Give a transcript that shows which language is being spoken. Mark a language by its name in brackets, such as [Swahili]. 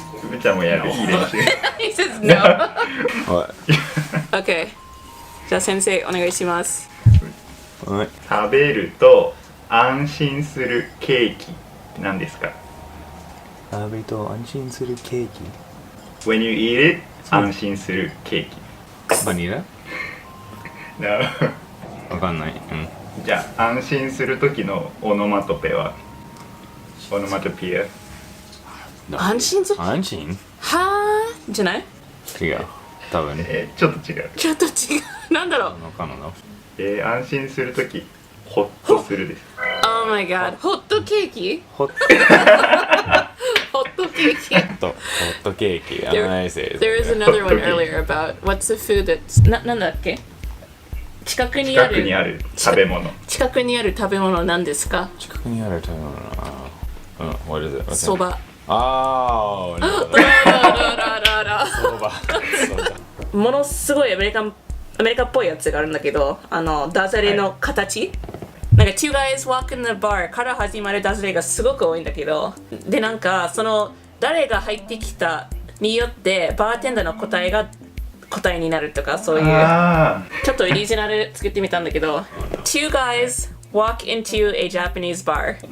[Japanese] ブーちゃんもやるいい練習 [English] He says no OK [Japanese] じゃあ先生お願いします食べると安心するケーキ何ですか食べると安心するケーキ [English] When you eat it [Japanese] 安心するケーキバニラ [English] No [Japanese] わかんない、じゃあ安心する時のオノマトペはオノマトピア安心する安心はーじゃない違う多分ちょっと違うちょっと違うなんだろうわかんないな安心する時ホッとするです [English] Oh my god ホットケーキ [Japanese] ホッホットケーキトケーキ [English] There was another one earlier about what's the food that's なんだっけ近くにある [Japanese] 食べ物近くにある食べ物なんですか近くにある食べ物 [English] what is it? [Japanese] そばああそばものすごいアメリカっぽいやつがあるんだけどダジャレの形、なんか [English] Two guys walk in the bar [Japanese] から始まるダジャレがすごく多いんだけどでなんかその誰が入ってきたによってバーテンダーの答えが答えになるとかそういうちょっとオリジナル作ってみたんだけど [English] Two guys walk into a Japanese bar.